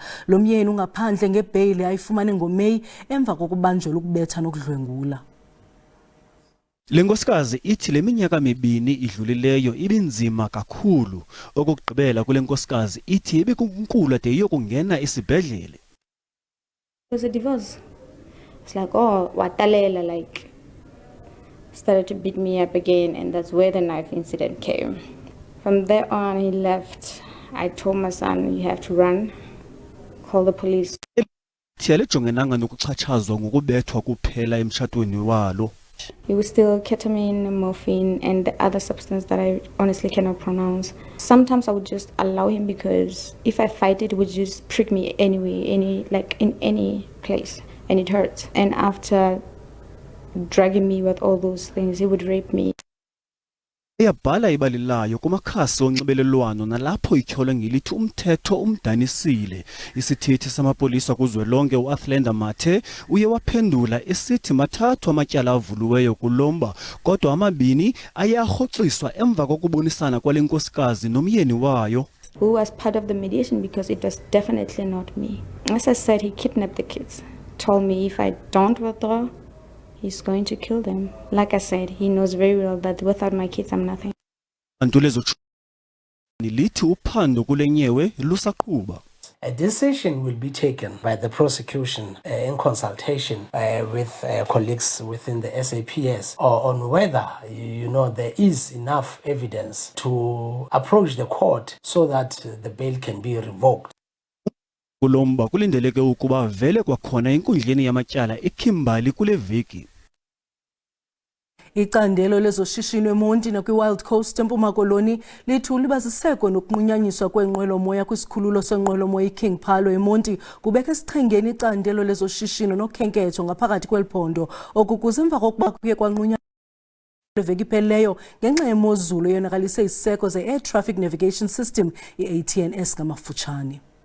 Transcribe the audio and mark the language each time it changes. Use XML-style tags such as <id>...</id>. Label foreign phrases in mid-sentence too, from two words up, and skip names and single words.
<xh>Lo myeni ungaphandle ngebheyili ayifumane ngoMeyi emva kokubanjelwa ukubetha nokudlwengula. Le nkosikazi ithi le minyaka mibini idlulileyo ibinzima kakhulu. Okugqibela kule nkosikazi ithi ibikunkulu ade iyokungena esibhedlele.</xh> <en>It was a divorce. It's like, watalela, like started to beat me up again, and that's where the knife incident came. From there on, he left. I told my son, you have to run, call the police.</en> <xh>Thiyalejongenanga nokuxhatshazwa ngokubethwa kuphela emtshatweni walo.</xh> <en>It was still ketamine, morphine, and the other substance that I honestly cannot pronounce. Sometimes I would just allow him because if I fight it would just prick me anyway, like in any place, and it hurts. And after dragging me with all those things, he would rape me.</en> <xh>Iyabhala ibali layo kumakhasi onxibelelwano nalapho ityholwe ngelithi umthetho umdanisile. Isithethi samapolisa kuzwelonke uAthlenda Mathe uye waphendula esithi mathathu amatyala avuluweyo kulomba, kodwa amabini ayarhoxiswa emva kokubonisana kwale nkosikazi nomyeni wayo.</xh> <en>Who was part of the mediation because it was definitely not me. As I said, he kidnapped the kids, told me if I don't withdraw, he's going to kill them. Like I said, he knows very well that without my kids, I'm nothing. A decision will be taken by the prosecution in consultation with colleagues within the SAPS on whether, there is enough evidence to approach the court so that the bail can be revoked.</en> <xh>Kulomba kulindeleke ukuba vele kwakhona enkundleni yamatyala eKimberley kule veki. Icandelo lezoshishino eMonti nakwi-Wild Coast eMpuma Koloni lithi ulibaziseko nokunqunyanyiswa kwenqwelomoya kwisikhululo senqwelomoya iKing Phalo eMonti kubeka esichengeni icandelo lezoshishino nokhenketho ngaphakathi kweliphondo okukuze emva kokuba kuye kwanqunyanyiswa veki ipheleyo ngenxa yemozulu eyonakalise isiseko ze-Air Traffic Navigation System i-ATNS ngamafutshane.</xh>